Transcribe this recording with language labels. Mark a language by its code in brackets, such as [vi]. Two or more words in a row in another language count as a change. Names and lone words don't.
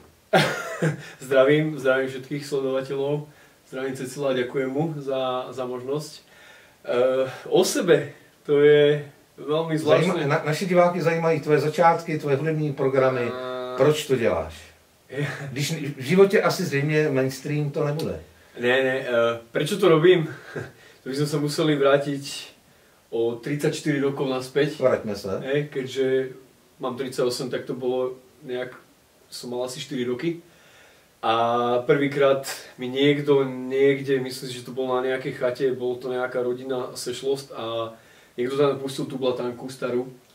[sk] zdravím všetkých sledovateľov, zdravím Cecila, ďakujem mu za možnosť. O sebe, to je velmi zvláštne. [cs] Naši diváky zajímají tvoje začátky, tvoje hudební programy. Proč to děláš? Když v životě asi zřejmě mainstream to nebude. [sk] Ne, prečo to robím? To by sme sa museli vrátiť o 34 rokov naspäť. Vraťme sa. Keďže mám 38, tak to bolo nejak, som mal asi 4 roky. A prvýkrát mi niekto niekde, myslím si, že to bolo na nejakej chate, bolo to nejaká rodinná sešlosť a niekto tam pustil tú blatanku starú.